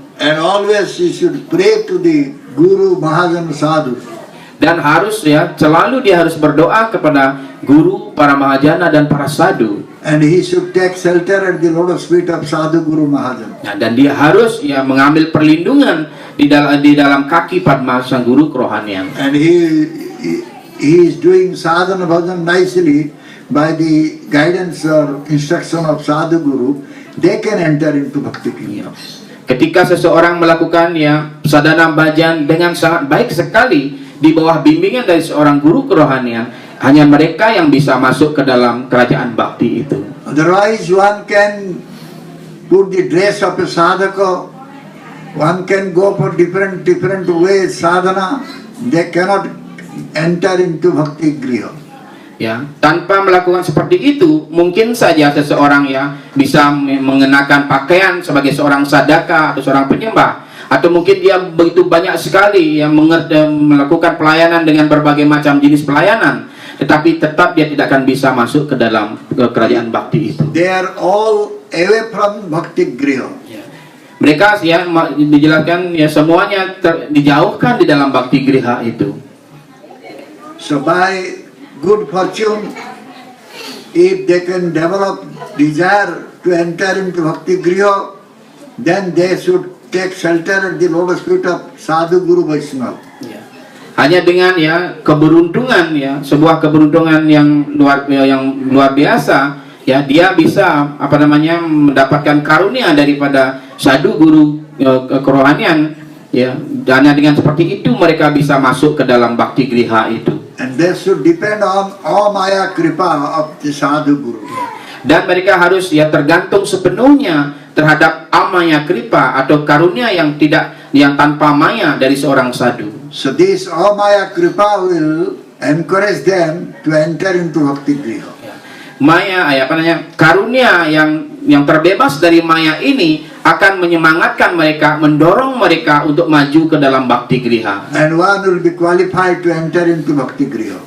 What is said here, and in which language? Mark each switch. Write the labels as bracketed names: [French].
[English] And always he should pray to the Guru, Mahajan, Sadhu. [Indonesian] Dan harus ya selalu dia harus berdoa kepada guru, para mahajana dan para sadhu. [English] And he should take shelter at the lotus feet of Sadhu Guru Mahajan. [Indonesian] Nah, dan dia harus ya mengambil perlindungan di dalam kaki Padma sang guru kerohanian. [English] And he is doing sadhana bhajan nicely by the guidance or instruction of Sadhu Guru. They can enter into bhakti kingdom. [Indonesian] Ketika seseorang melakukan ya sadhana bhajan dengan sangat baik sekali di bawah bimbingan dari seorang guru kerohanian, hanya mereka yang bisa masuk ke dalam kerajaan bakti itu. [English] Otherwise one can put the dress of a sadhaka, one can go for different ways sadhana, they cannot enter into bhakti griha. [Indonesian] Ya, tanpa melakukan seperti itu, mungkin saja seseorang ya bisa mengenakan pakaian sebagai seorang sadaka atau seorang penyembah, atau mungkin dia begitu banyak sekali yang melakukan pelayanan dengan berbagai macam jenis pelayanan, tetapi tetap dia tidak akan bisa masuk ke dalam kerajaan bakti itu. [English] They are all away from bhakti griha. [Indonesian] Ya. Mereka ya dijelaskan ya semuanya dijauhkan di dalam bakti griha itu. So by good fortune, if they can develop desire to enter into bhakti griha, then they should take shelter at the lotus feet of Sadhu Guru Vaishnava. Ya. Hanya dengan ya keberuntungan ya, sebuah keberuntungan yang luar biasa ya, dia bisa mendapatkan karunia daripada sadhu guru kerohanian ya, dan dengan seperti itu mereka bisa masuk ke dalam bakti griha itu. And they should depend on Amaya Kripa of the Sadhu Guru. Dan mereka harus ya tergantung sepenuhnya terhadap amaya kripa atau karunia yang tanpa maya dari seorang sadhu. So this Amaya Kripa will encourage them to enter into bhakti griha. Maya karunia yang terbebas dari maya ini akan menyemangatkan mereka, mendorong mereka untuk maju ke dalam bakti griha. [English] And one will be qualified to enter into bhakti griha.